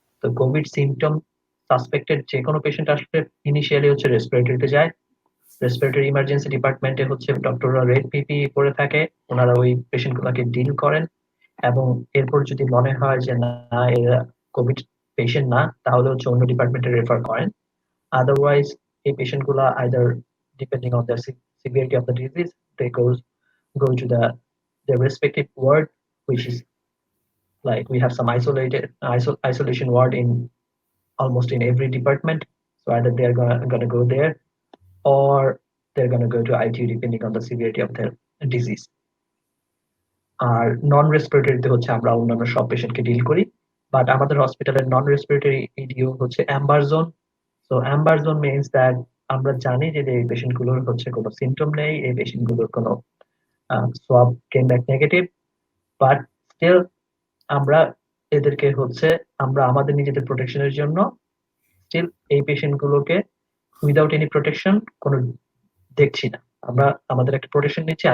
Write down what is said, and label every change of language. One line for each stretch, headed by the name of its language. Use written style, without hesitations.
Bangla: তো Covid symptom suspected যে কোনো পেশেন্ট আসলে ইনিশিয়ালি হচ্ছে রেসপিরেটরিতে যায়। রেসপিরেটরি ইমার্জেন্সি ডিপার্টমেন্টে হচ্ছে ডক্টররা রেড পিপি পরে থাকে, ওনারা ওই পেশেন্ট গুলাকে ডিল করেন, এবং এরপর যদি মনে হয় যে না এরা কোভিড পেশেন্ট না, তাহলে হচ্ছে অন্য ডিপার্টমেন্টে রেফার করেন।
English: Otherwise,
Bangla: এই patient গুলা
English: either depending on the severity of the disease, they go to their respective ward, which is like we have some isolation ward in almost in every department. So either they're gonna go there, or they're gonna go to ITU depending on the severity of their disease.
Bangla: আর নন রেসপিরেটরিতে হচ্ছে আমরা অন্যান্য সব পেশেন্টকে deal করি, but আমাদের হসপিটালের নন respiratory ইডিও হচ্ছে Amber zone. So Amber zone means that আমরা জানি যে এই পেশেন্ট গুলোর হচ্ছে কোনো সিমটম নেই, এই পেশেন্ট গুলোর কোনো
English: swab came back negative,
Bangla: but still আমরা এদেরকে হচ্ছে আমরা আমাদের নিজেদের প্রোটেকশনের জন্য স্টিল এই পেশেন্ট গুলোকে
English: without any protection
Bangla: কোনো দেখছি না, আমরা আমাদের একটা প্রোটেকশন নিচ্ছি।